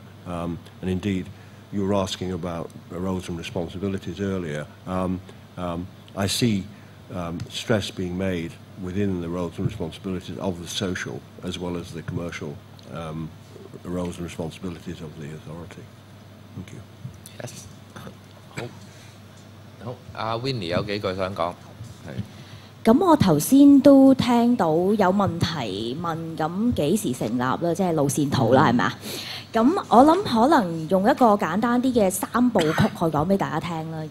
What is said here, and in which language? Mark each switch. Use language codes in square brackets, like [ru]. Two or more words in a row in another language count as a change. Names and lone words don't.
[en] And indeed, you were asking about roles and responsibilities earlier. I see stress being made within the roles and responsibilities of the social as well as the commercial roles and responsibilities of the authority. Thank you. Yes. [yue] 好，阿 Winnie 有幾句想講，係。咁我頭先都聽到有問題問，咁幾時成立啦？即係路線圖啦，係咪啊？咁我諗可能用一個簡單啲嘅3部曲去講俾大家聽啦。